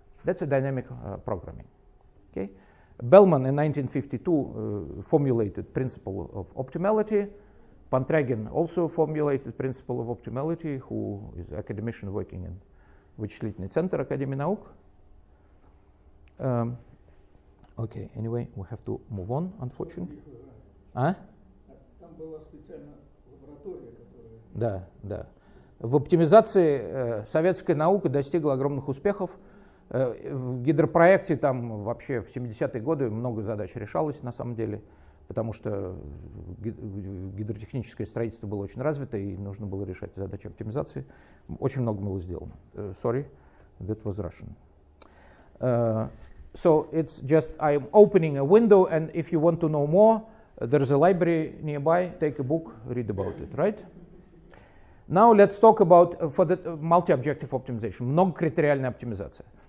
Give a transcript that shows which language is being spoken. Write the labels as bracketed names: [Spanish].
[English] That's a dynamic programming. Okay? Bellman in 1952 formulated principle of optimality. Pantragin also formulated principle of optimality, who is academician working in Вычислительный центр Академии наук. Okay, anyway, we have to move on, unfortunately. [Russian] А? Там была специальная лаборатория, которая... Да, да. В оптимизации советская наука достигла огромных успехов. В гидропроекте там вообще в 70-е годы много задач решалось на самом деле, потому что гидротехническое строительство было очень развито и нужно было решать задачи оптимизации. Очень много было сделано. [English] Sorry, that was Russian. So it's just I'm opening a window, and if you want to know more, there's a library nearby. Take a book, read about it, right? Now let's talk about for the multi-objective optimization, многокритериальная оптимизация.